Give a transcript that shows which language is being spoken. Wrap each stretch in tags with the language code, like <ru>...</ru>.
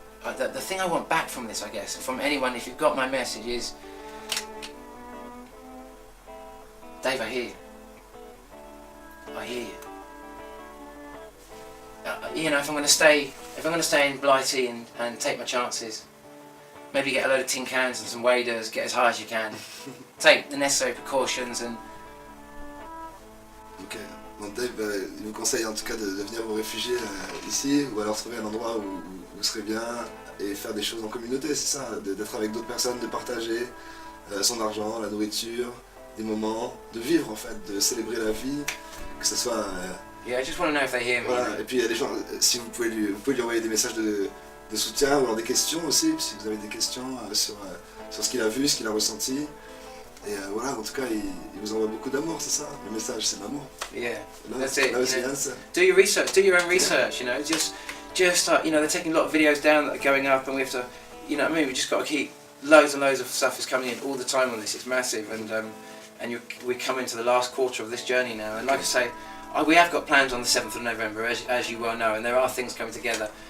<en>The thing I want back from this, I guess, from anyone, if you've got my message, is, Dave, I hear you. I hear you. You know, if I'm going to stay in Blighty and take my chances, maybe get a load of tin cans and some waders, get as high as you can, take the necessary precautions and. Ok.</en> <fr>Bon, Dave, il vous conseille en tout cas de venir vous réfugier ici, ou alors trouver un endroit où vous serez bien et faire des choses en communauté, c'est ça, d'être avec d'autres personnes, de partager son argent, la nourriture, des moments, de vivre en fait, de célébrer la vie, que ce soit.</fr> <en>Yeah, I just want to know if they hear me.</en> <fr>Voilà. Et puis il y a des gens, si vous pouvez lui envoyer des messages de soutien ou alors des questions aussi, si vous avez des questions sur ce qu'il a vu, ce qu'il a ressenti. Et voilà, en tout cas, il vous envoie beaucoup d'amour, c'est ça. Le message, c'est l'amour.</fr> <en>Yeah,</en> <fr>Là,</fr> <en>that's it.</en> <fr>Là aussi,</fr> <en>You know,</en> <fr>ça.</fr> <en>do your research, do your own research. You know, just you know, they're taking a lot of videos down that are going up, and we have to, you know what I mean. We just got to keep loads and loads of stuff is coming in all the time on this. It's massive, and we come into the last quarter of this journey now. And like I say, we have got plans on the 7th of November, as you well know, and there are things coming together.</en>